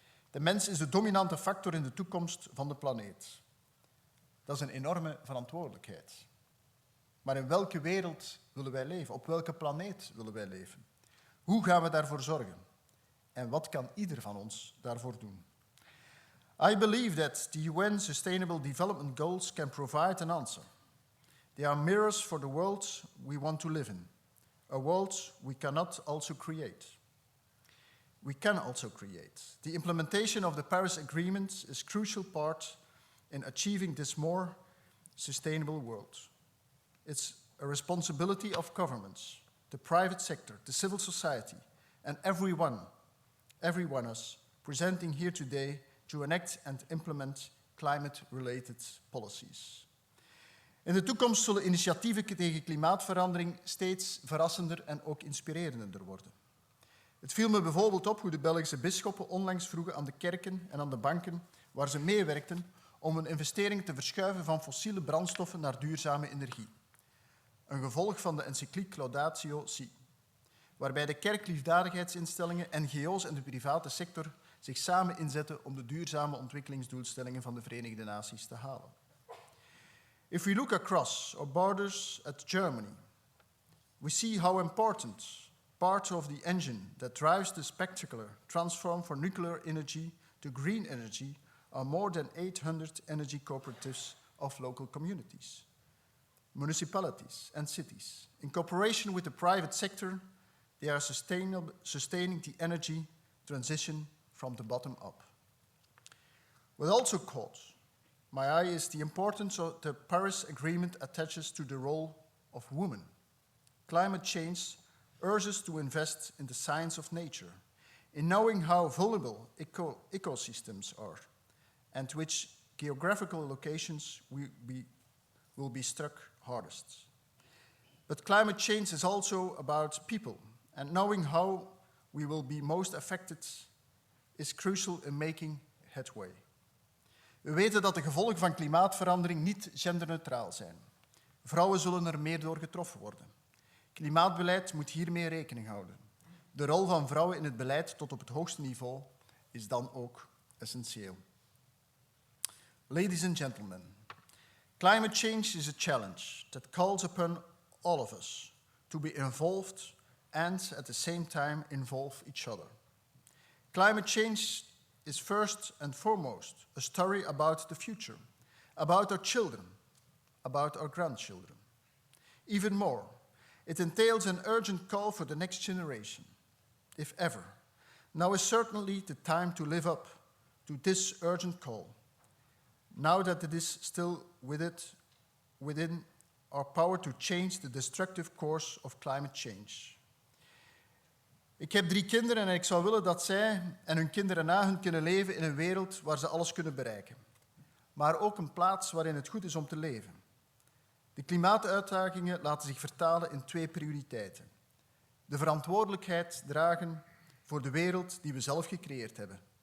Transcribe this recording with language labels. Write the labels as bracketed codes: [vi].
[nl] De mens is de dominante factor in de toekomst van de planeet. Dat is een enorme verantwoordelijkheid. Maar in welke wereld willen wij leven? Op welke planeet willen wij leven? Hoe gaan we daarvoor zorgen? En wat kan ieder van ons daarvoor doen? [en] I believe that the UN Sustainable Development Goals can provide an answer. They are mirrors for the world we want to live in, a world we cannot also create. We can also create. The implementation of the Paris Agreement is a crucial part in achieving this more sustainable world. It's a responsibility of governments, the private sector, the civil society, and everyone us presenting here today to enact and implement climate-related policies. [nl] In de toekomst zullen initiatieven tegen klimaatverandering steeds verrassender en ook inspirerender worden. Het viel me bijvoorbeeld op hoe de Belgische bisschoppen onlangs vroegen aan de kerken en aan de banken waar ze meewerkten om hun investeringen te verschuiven van fossiele brandstoffen naar duurzame energie. Een gevolg van de encycliek Laudatio Si, waarbij de kerkliefdadigheidsinstellingen, NGO's en de private sector zich samen inzetten om de duurzame ontwikkelingsdoelstellingen van de Verenigde Naties te halen. [en] If we look across our borders at Germany, we see how important part of the engine that drives the spectacular transform from nuclear energy to green energy are more than 800 energy cooperatives of local communities, municipalities and cities. In cooperation with the private sector, They are sustaining the energy transition from the bottom up. What also caught my eye is the importance of the Paris Agreement attaches to the role of women. Climate change urges us to invest in the science of nature, in knowing how vulnerable ecosystems are, and which geographical locations will be struck hardest. But climate change is also about people, and knowing how we will be most affected is crucial in making headway. [nl] We weten dat de gevolgen van klimaatverandering niet genderneutraal zijn. Vrouwen zullen er meer door getroffen worden. Klimaatbeleid moet hiermee rekening houden. De rol van vrouwen in het beleid tot op het hoogste niveau is dan ook essentieel. [en] Ladies and gentlemen, climate change is a challenge that calls upon all of us to be involved and at the same time involve each other. Climate change is first and foremost a story about the future, about our children, about our grandchildren. Even more, it entails an urgent call for the next generation. If ever, now is certainly the time to live up to this urgent call, now that it is still within our power to change the destructive course of climate change. [nl] Ik heb 3 kinderen en ik zou willen dat zij en hun kinderen na hun kunnen leven in een wereld waar ze alles kunnen bereiken. Maar ook een plaats waarin het goed is om te leven. De klimaatuitdagingen laten zich vertalen in 2 prioriteiten. De verantwoordelijkheid dragen voor de wereld die we zelf gecreëerd hebben.